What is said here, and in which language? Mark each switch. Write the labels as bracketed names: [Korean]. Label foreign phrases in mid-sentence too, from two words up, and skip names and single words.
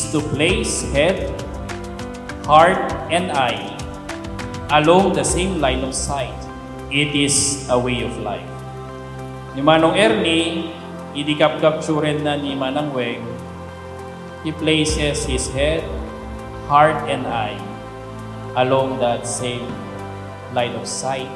[English] to place head, heart, and eye along the same line of sight. It is a way of life. [Iloko] Ni Manong Ernie, idikap-capturen na ni Manang Weg, [English] he places his head, heart, and eye along that same line of sight.